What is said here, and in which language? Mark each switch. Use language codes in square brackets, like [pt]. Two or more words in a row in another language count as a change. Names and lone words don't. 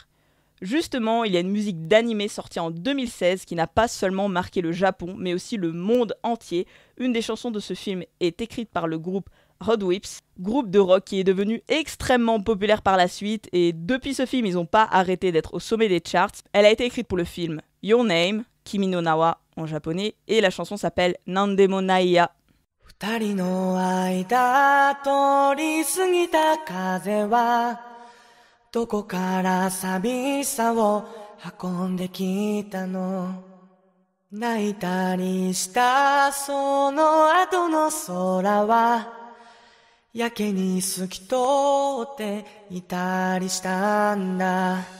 [fr] Justement, il y a une musique d'animé sortie en 2016 qui n'a pas seulement marqué le Japon, mais aussi le monde entier. Une des chansons de ce film est écrite par le groupe Hot Whips, groupe de rock qui est devenu extrêmement populaire par la suite, et depuis ce film, ils n'ont pas arrêté d'être au sommet des charts. Elle a été écrite pour le film Your Name, Kimi no Nawa en japonais, et la chanson s'appelle Nandemo Nai ya. [ja] 二人の間通り過ぎた風はどこから寂しさを運んできたの泣いたりしたその後の空はやけに透き通っていたりしたんだ